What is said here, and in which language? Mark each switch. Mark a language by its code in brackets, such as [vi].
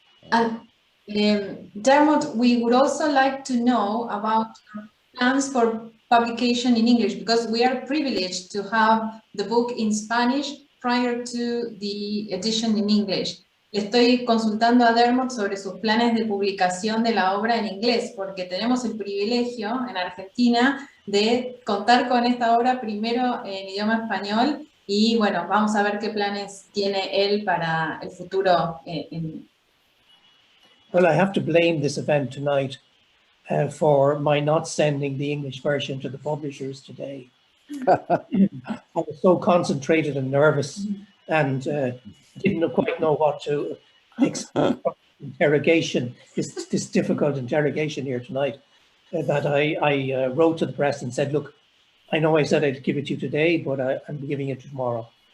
[en] And Dermot, we would also like to know about plans for publication in English, because we are privileged to have the book in Spanish prior to the edition in English. [es] Le estoy consultando a Dermot sobre sus planes de publicación de la obra en inglés, porque tenemos el privilegio en Argentina de contar con esta obra primero en idioma español, y bueno, vamos a ver qué planes tiene él para el futuro. [en] Well, I have to blame this event tonight for my not sending the English version to the publishers today. I was so concentrated and nervous, and didn't quite know what to expect from interrogation, this difficult interrogation here tonight, that I wrote to the press and said, look, I know I said I'd give it to you today, but I'm giving it tomorrow.